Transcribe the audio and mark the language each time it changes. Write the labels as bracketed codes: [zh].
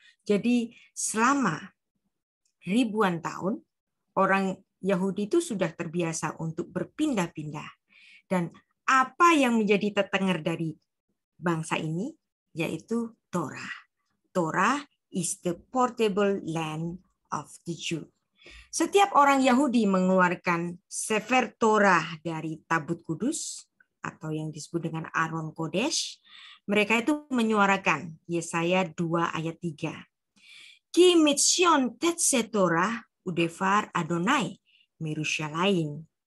[id] Jadi selama ribuan tahun orang Yahudi itu sudah terbiasa untuk berpindah-pindah. Dan apa yang menjadi tetenger dari bangsa ini yaitu Torah. [en] Torah is the portable land of the Jew. [id] Setiap orang Yahudi mengeluarkan Sefer Torah dari Tabut Kudus atau yang disebut dengan Aron Kodesh, mereka itu menyuarakan Yesaya 2 ayat 3. [he] Ki mitzion tetse Torah udevar Adonai Mirushalayim.